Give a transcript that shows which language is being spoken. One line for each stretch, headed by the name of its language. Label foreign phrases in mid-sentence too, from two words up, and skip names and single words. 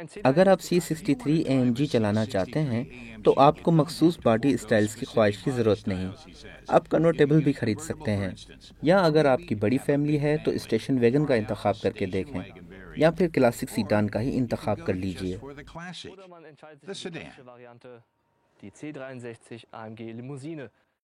Hindi: अगर आप C63 AMG चलाना चाहते हैं तो आपको मखसूस
English: body styles
Hindi: की ख्वाहिश की ज़रूरत नहीं, आप कन्वर्टेबल भी खरीद सकते हैं। या अगर आपकी बड़ी फैमिली है तो
English: station wagon
Hindi: का इंतखाब करके देखें, या फिर
English: classic sedan
Hindi: का ही इंतखाब कर लीजिए।
German: Oder man entscheidet sich für die klassische Variante, die C63 AMG Limousine.